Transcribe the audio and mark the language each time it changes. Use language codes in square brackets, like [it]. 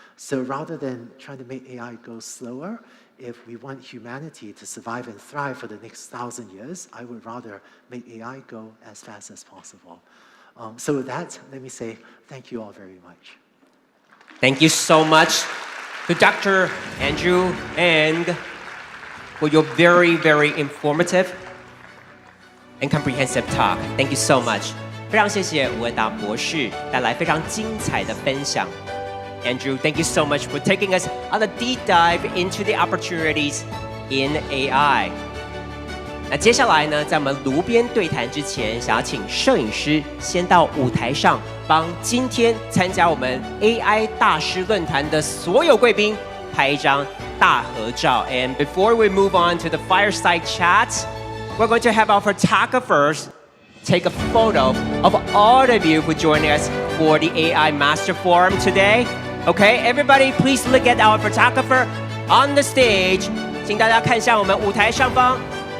[en] So rather than trying to make AI go slower, if we want humanity to survive and thrive for the next 1,000 years, I would rather make AI go as fast as possible. So with that, let me say thank you all very much. Thank you so much to Dr. Andrew and for your very, very informative and comprehensive talk. Thank you so much. [zh] 非常谢谢吴文达博士带来非常精彩的分享。 [en] Andrew, thank you so much for taking us on a deep dive into the opportunities in AI. [zh] 那接下来呢，在我们炉边对谈之前，想要请摄影师先到舞台上，帮今天参加我们 AI 大师论坛的所有贵宾拍一张大合照。 [en] And before we move on to the fireside chat, we're going to have our photographers take a photo of all of you who joined us for the AI Master Forum today. Okay, everybody, please look at our photographer on the stage. [zh] 请大家看向我们舞台上方。